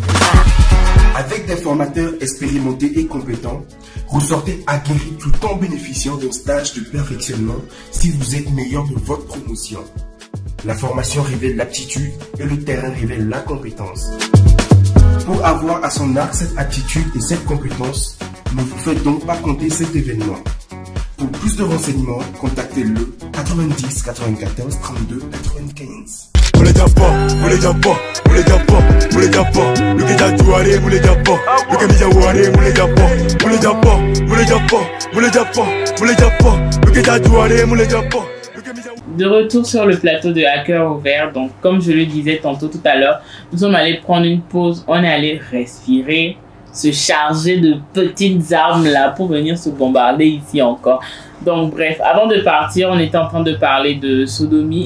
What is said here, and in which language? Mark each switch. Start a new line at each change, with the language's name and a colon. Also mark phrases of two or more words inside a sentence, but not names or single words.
French: Avec des formateurs expérimentés et compétents, ressortez aguerris tout en bénéficiant d'un stage de perfectionnement si vous êtes meilleur de votre promotion. La formation révèle l'aptitude et le terrain révèle la compétence. Pour avoir à son arc cette aptitude et cette compétence, ne vous faites donc pas compter cet événement. Pour plus de renseignements, contactez-le 90 94 32 95. Mule japa, mule japa, mule japa, mule japa. Luke jajuare, mule japa. Luke mijawane, mule japa, mule japa, mule japa, mule japa, mule japa. Luke jajuare, mule japa. De retour sur le plateau de Hacker Ouvert, donc comme je le disais tantôt tout à l'heure, nous sommes allés prendre une pause, on est allé respirer, se charger de petites armes là pour venir se bombarder ici encore. Donc bref, avant de partir, on était en train de parler de sodomie.